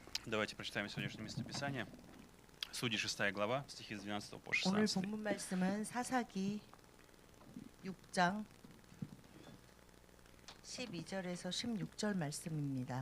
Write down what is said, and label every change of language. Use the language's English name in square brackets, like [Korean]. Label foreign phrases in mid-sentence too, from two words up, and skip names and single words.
[Russian] Давайте прочитаем сегодняшнее местописание. Судьи 6 глава, стихи с 12 по [Korean] 오늘 [Russian] 16. [Korean] 본문 말씀은 사사기 6장 12절에서 16절 말씀입니다.